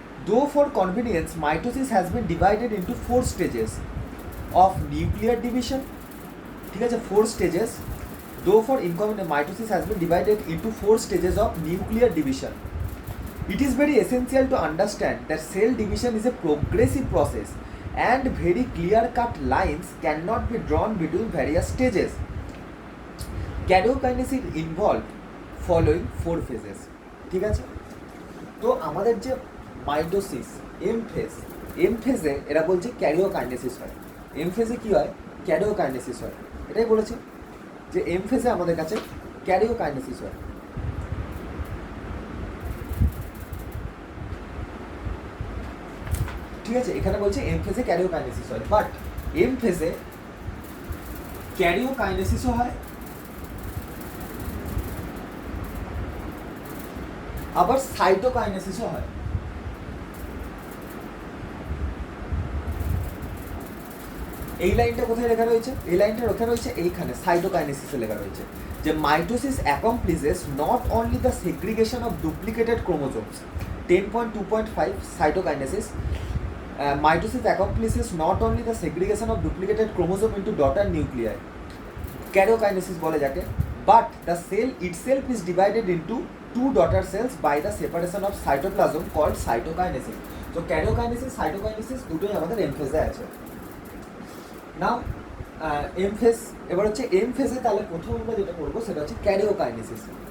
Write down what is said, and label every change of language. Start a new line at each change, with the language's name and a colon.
English: though for convenience mitosis has been divided into 4 stages of nuclear division,
Bangla: ঠিক আছে,
English: 4 stages. Though for inconvenience mitosis has been divided into 4 stages of nuclear division. It is very essential to understand that cell division is a progressive process and very clear-cut lines cannot be drawn between various stages. Karyokinesis involved following 4 phases,
Bangla: ঠিক আছে। তো আমাদের যে mitosis M ফেজে এরা বলছে karyokinesis হয়, M ফেজে কী হয়, ক্যারিওকাইনেসিস হয়, এটাই বলেছে যে এম ফেজে আমাদের কাছে ক্যারিওকাইনেসিস হয়। ঠিক আছে, এখানে বলছে এম ফেজে ক্যারিওকাইনেসিস হয়, বাট এম ফেজে ক্যারিওকাইনেসিসও হয় আবার সাইটোকাইনেসিসও হয়। এই লাইনটা কোথায় লেখা রয়েছে, এই লাইনটা লেখা রয়েছে এইখানে, সাইটোকাইনেসিসে লেখা রয়েছে যে
English: mitosis accomplishes not only the segregation of duplicated chromosomes, 10.2.5 cytokinesis, mitosis accomplishes not only the segregation of duplicated chromosome into daughter nuclei, karyokinesis
Bangla: বলে যাকে,
English: but the cell itself is divided into 2 daughter cells by the separation of cytoplasm called cytokinesis.
Bangla: So karyokinesis, cytokinesis দুটোই আমাদের M ফেজে আছে। নাও M phase, এবার হচ্ছে M ফেজে তাহলে প্রথম আমরা যেটা করবো সেটা হচ্ছে ক্যারিওকাইনেসিস।